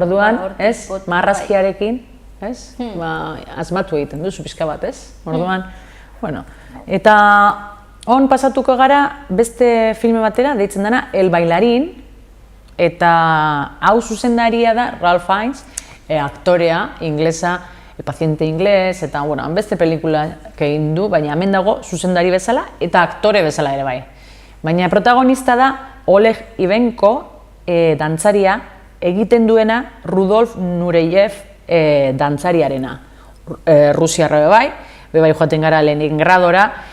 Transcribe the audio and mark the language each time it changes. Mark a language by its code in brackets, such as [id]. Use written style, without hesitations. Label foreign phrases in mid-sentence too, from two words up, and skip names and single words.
[eu] Orduan, ez, marrazkiarekin, ez, asmatu egiten duzu pixka bat, ez? Orduan, bueno, eta hon pasatuko gara beste filme batera, deitzen dena El Bailarín, eta hau zuzendaria da Ralph Fiennes, aktorea, inglesa, El paciente inglés, eta, bueno, beste pelikula egin du, baina hemen dago zuzendari bezala eta aktore bezala ere bai. Baina protagonista da Oleg Ivenko, dantzaria, egiten duena Rudolf Nureyev dantzariarena. Rusiarra bebai joaten gara Leningradora.